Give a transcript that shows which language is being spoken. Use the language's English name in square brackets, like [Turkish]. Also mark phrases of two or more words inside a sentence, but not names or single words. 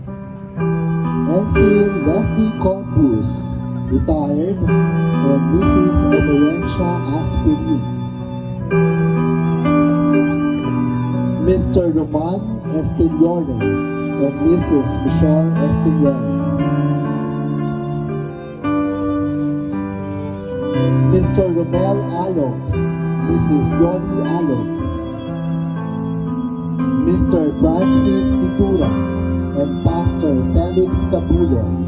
[English] Ensign Leslie Compus, retired, and Mrs. Emerentia Aspirin. Mr. Roman Estelione and Mrs. Michelle Estelione. Mr. Romel Alok, Mrs. Yoni Alok. Mr. Francis Titura and Pastor Felix Cabulo.